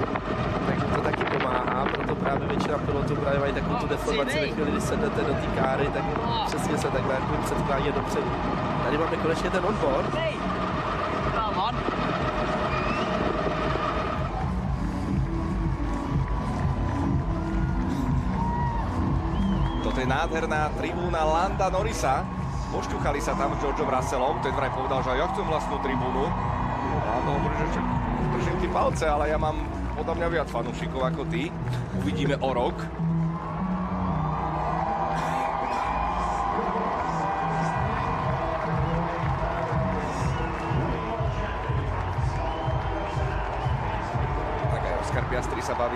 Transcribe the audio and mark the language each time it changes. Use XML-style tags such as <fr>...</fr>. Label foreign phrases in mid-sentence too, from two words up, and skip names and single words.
<cs>Takže to taky pomáhá, proto právě většina pilotů právě mají takovou tu deformaci, ve chvíli, kdy sednete do té káry, tak přesně se takhle jako předklání dopředu. Tady máme konečně ten onboard.</cs> <sk>Toto je nádherná tribúna Landa Norrisa. Pošťuchali sa tam s Georgeom Russellom, ten vraj povedal, že ja chcem vlastnú tribúnu. Lando hovorí, že však držím ti palce, ale ja mám podľa mňa viac fanúšikov ako ty. Uvidíme o rok. Tak aj Oskar Piastri sa baví.</sk>